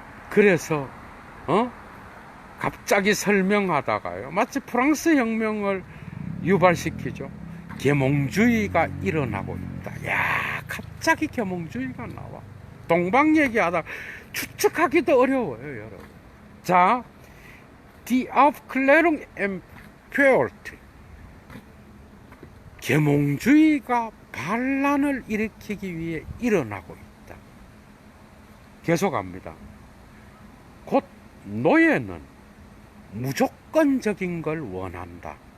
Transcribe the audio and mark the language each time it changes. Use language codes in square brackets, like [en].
[ko] 그래서 갑자기 설명하다가요, 마치 프랑스 혁명을 유발시키죠. 계몽주의가 일어나고 있다. 야, 갑자기 계몽주의가 나와. 동방 얘기하다 추측하기도 어려워요, 여러분. [de] 자, Die Aufklärung empört. [ko] 계몽주의가 반란을 일으키기 위해 일어나고 있다. 계속합니다. 곧 노예는 무조건적인 걸 원한다.